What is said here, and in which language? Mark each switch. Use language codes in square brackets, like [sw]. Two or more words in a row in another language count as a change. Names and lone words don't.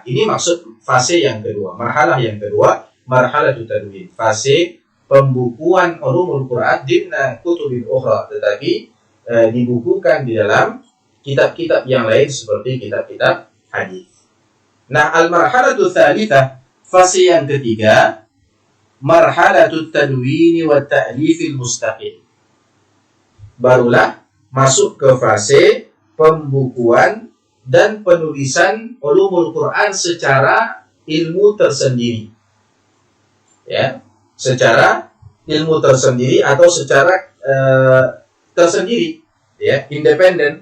[id] Ini maksud fase yang kedua, marhalah yang kedua, [ar] مرحلة التدوين, [id] fase pembukuan [ar] علوم القرآن ضمن كتب أخرى, [id] tetapi dibukukan di dalam kitab-kitab yang lain seperti kitab-kitab hadis. Nah, [ar] المرحلة الثالثة, [id] fase yang ketiga, [ar] مرحلة التدوين والتأليف المستقل. [id] Barulah masuk ke fase pembukuan dan penulisan [ar] علوم القرآن [id] secara ilmu tersendiri. Ya, secara ilmu tersendiri atau secara tersendiri, ya, independen.